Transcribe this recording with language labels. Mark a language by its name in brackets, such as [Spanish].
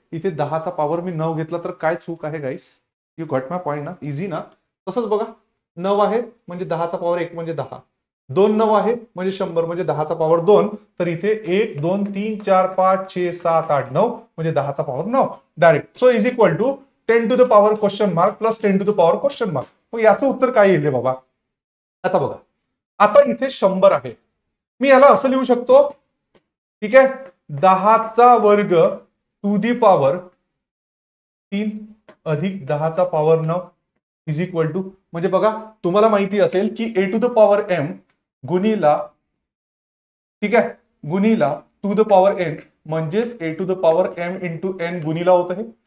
[Marathi] इथे 10चा पॉवर मी 9 घेतला तर काय चूक आहे गाईस? [English] You got my point ना? Easy ना? [Marathi] तसंच बघा 9 आहे म्हणजे 10चा पॉवर 1 म्हणजे 10. 2 9 आहे म्हणजे 100 म्हणजे 10चा पॉवर 2. तर इथे 1 2 3 4 5 6 7 8 9 म्हणजे 10चा power 9 direct. [English] So is equal to 10 to the power question mark plus 10 to the power question mark. [Marathi] मग याचं उत्तर काय येईल बाबा? आता बघा, आता इथे 100 आहे, मी याला असं लिहू शकतो. ठीक आहे, 10चा वर्ग टू दी पॉवर 3 अधिक 10चा पॉवर 9 इज इक्वल टू, म्हणजे बघा तुम्हाला माहिती असेल की a to the power m गुणिला, ठीक आहे, गुणिला टू द पॉवर n म्हणजेच a to the power m into n गुणिला होत आहे.